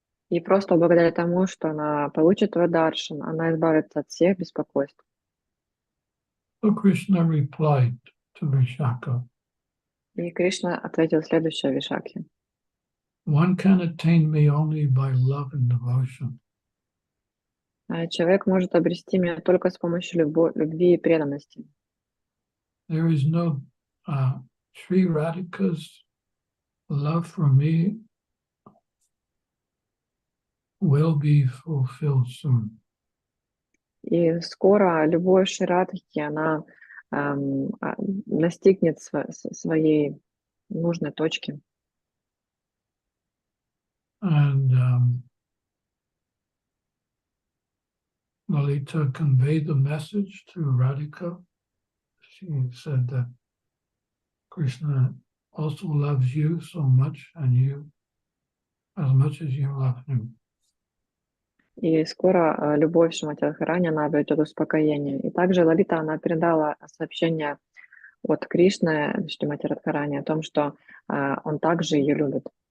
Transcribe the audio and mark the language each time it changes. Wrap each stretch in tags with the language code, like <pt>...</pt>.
<ru>И просто благодаря тому, что она получит твой даршан, она избавится от всех беспокойств.</ru> <en>So Krishna replied to Vishaka,</en> <ru>И Кришна ответил следующее Вишаке.</ru> <en>"One can attain me only by love and devotion.</en> <ru>Человек может обрести меня только с помощью любви и преданности.</ru> <en>There is no Sri Radhika's love for me will be fulfilled soon."</en> <ru>И скоро любовь Шри-Радхи, она достигнет своей нужной точки.</ru> <en>And Lalita conveyed the message to Radhika. She said that Krishna also loves you so much, and you as much as you love him.</en> <ru>И скоро любовь Шримати Радхарани, она обретет успокоение. И также Лалита, она передала сообщение от Кришны Шримати Радхарани о том, что он также ее любит.</ru>